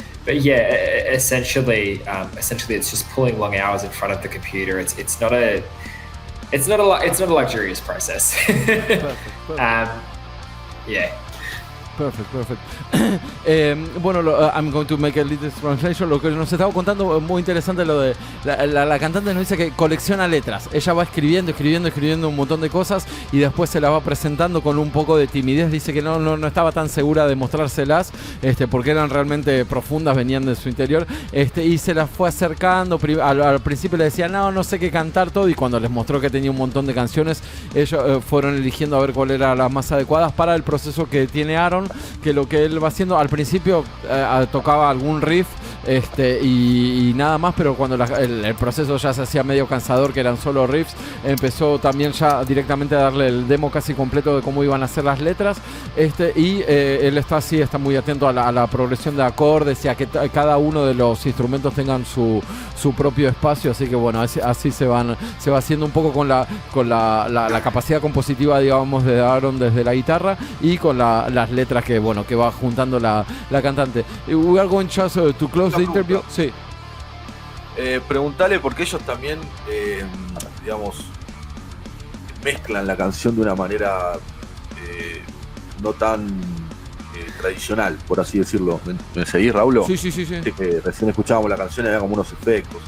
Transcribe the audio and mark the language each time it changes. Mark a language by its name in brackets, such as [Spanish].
[English] But yeah, essentially it's just pulling long hours in front of the computer. It's not a luxurious process. Perfect. Yeah. Perfect. Bueno, I'm going to make a little translation. [Spanish] Lo que nos estaba contando, muy interesante lo de la cantante nos dice que colecciona letras. Ella va escribiendo un montón de cosas y después se las va presentando con un poco de timidez. Dice que no estaba tan segura de mostrárselas, porque eran realmente profundas, venían de su interior, y se las fue acercando. Al principio le decía no sé qué cantar todo, y cuando les mostró que tenía un montón de canciones, ellos fueron eligiendo a ver cuál era las más adecuadas para el proceso que tiene Aaron, que lo que él va haciendo al principio tocaba algún riff y nada más, pero cuando el proceso ya se hacía medio cansador, que eran solo riffs, empezó también ya directamente a darle el demo casi completo de cómo iban a ser las letras, y él está muy atento a la progresión de acordes y a que cada uno de los instrumentos tengan su propio espacio, así que bueno, así se va haciendo un poco con la capacidad compositiva, digamos, de Aaron desde la guitarra, y con las letras que va juntando la cantante. [English] We are going just to close the interview. [Spanish] Sí. Preguntale, porque ellos también, digamos, mezclan la canción de una manera no tan tradicional, por así decirlo. ¿Me seguís, Raúl? Sí. Recién escuchábamos la canción y había como unos efectos.